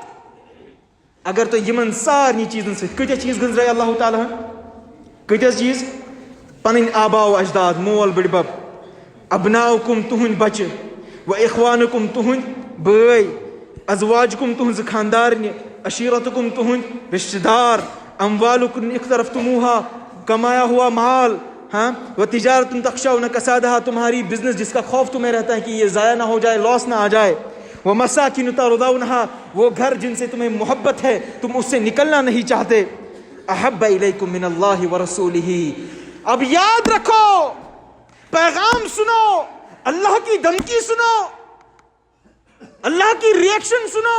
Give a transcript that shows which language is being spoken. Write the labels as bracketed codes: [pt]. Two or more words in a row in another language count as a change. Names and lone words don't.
[ks] اگر تۄہہِ یِمن سارنٕے چیٖزن سۭتۍ کۭتیاہ چیٖز گٔنٛزرٲے اللہ تعالیٰ ہن, کۭتیاہ چیٖز؟ پنٕنۍ آباو اجداد, مول بٕڈبب, ابناؤکم تُہنٛدۍ بچہِ, و اخوانکم تُہنٛدۍ بٲے, ازواجکم تُہنٛزٕ خاندارنہِ, عشیرتکم تُہنٛدۍ رشتہٕ دار, [ar] اموالکم اقترفتموها [ur] کمایا ہوا مال, ہاں, وہ تجارت [ar] تخشون کسادہا [ur] تمہاری بزنس جس کا خوف تمہیں رہتا ہے کہ یہ ضائع نہ ہو جائے, لاس نہ آ جائے. وہ [ar] مساکن ترضونها, [ur] وہ گھر جن سے تمہیں محبت ہے, تم اس سے نکلنا نہیں چاہتے. [ar] احب الیکم من اللہ ورسولہ. [ur] اب یاد رکھو, پیغام سنو, اللہ کی دھمکی سنو, اللہ کی ریئیکشن سنو.